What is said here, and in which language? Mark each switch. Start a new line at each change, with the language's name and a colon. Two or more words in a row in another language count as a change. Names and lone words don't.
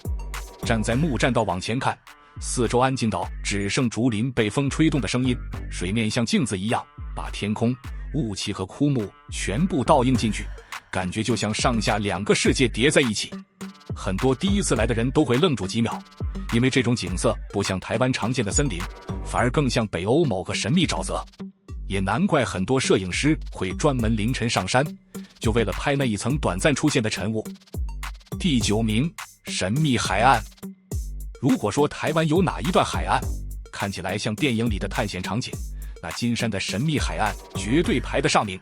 Chinese: 站在木栈道往前看，四周安靜到只剩竹林被風吹动的聲音，水面像鏡子一樣把天空、霧氣和枯木全部倒映進去，感覺就像上下2個世界疊在一起。很多第一次來的人都会愣住幾秒，因為這種景色不像台灣常見的森林，反而更像北歐某個神秘沼澤。也難怪很多攝影師會專門凌晨上山，就為了拍那一層短暫出現的晨霧。第9名，神秘海岸。如果說台灣有哪一段海岸看起来像電影裡的探險場景，那金山的神秘海岸絕對排得上名。